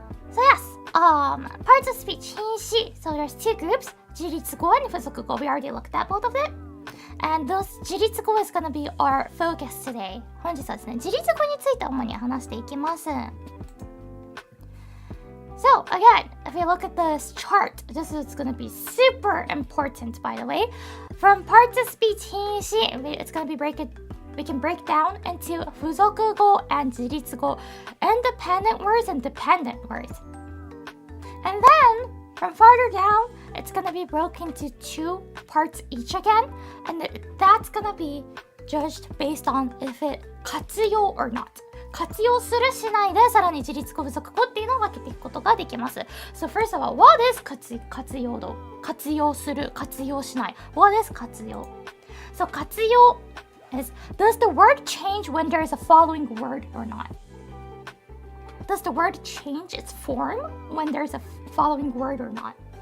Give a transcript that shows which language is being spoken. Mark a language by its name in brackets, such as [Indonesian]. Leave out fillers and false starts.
[English] So yes, parts of speech 品詞.So there's two groups, 自立語 and 付属語. We already looked at both of it. And those 自立語 is gonna be our focus today. [Japanese] 本日はですね、自立語について主に話していきます。 [English] So again, if you look at this chart, this is gonna be super important, by the way. From parts of speech 品詞, it's gonna be we can break down into 付属語 and 自立語, independent words and dependent words. And then, from farther down, it's gonna be broken into two parts each again, and that's gonna be judged based on if it 活用 or not. [Japanese] 活用するしないでさらに自立語付属語っていうのを分けていくことができます。 [English] So first of all, what is 活用度? [Japanese] 活用する、活用しない。 [English] What is [Japanese] 活用? [English] So 活用 is, does the word change when there is a following word or not? Does the word change its form when there's a following word or not?